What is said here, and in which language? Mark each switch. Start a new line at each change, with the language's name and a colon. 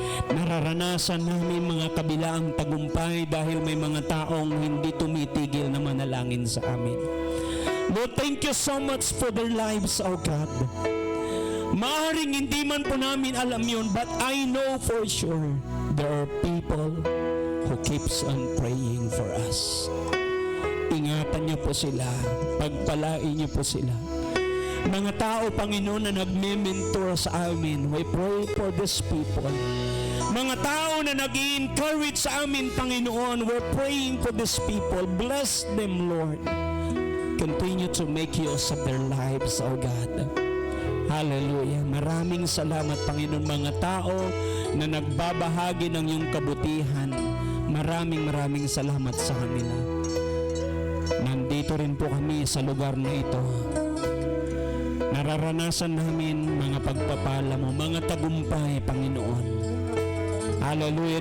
Filipino: Nararanasan namin mga kabilaang tagumpay dahil may mga taong hindi tumitigil na manalangin sa amin.
English: Lord, thank you so much for their lives, O God.
Filipino: Maaaring hindi man po namin alam yun,
English: but I know for sure there are people who keeps on praying for us.
Filipino: Ingatan niyo po sila, pagpalain niyo po sila. Mga tao, Panginoon, na nagme-mentor sa amin,
English: we pray for these people.
Filipino: Mga tao na nag-i-encourage sa amin, Panginoon,
English: we're praying for these people. Bless them, Lord. Continue to make use of their lives, O God. Hallelujah.
Filipino: Maraming salamat, Panginoon, mga tao na nagbabahagi ng iyong kabutihan. Maraming salamat sa kanila. Nandito rin po kami sa lugar na ito. Nararanasan namin mga pagpapala mo, mga tagumpay, Panginoon. Hallelujah.